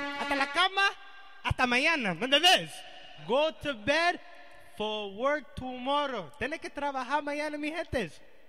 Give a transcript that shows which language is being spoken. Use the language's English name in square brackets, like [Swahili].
[Spanish] Hasta la cama, hasta mañana. ¿Me entiendes? [English] Go to bed for work tomorrow. [Spanish] Tienes que trabajar mañana, mi gentes.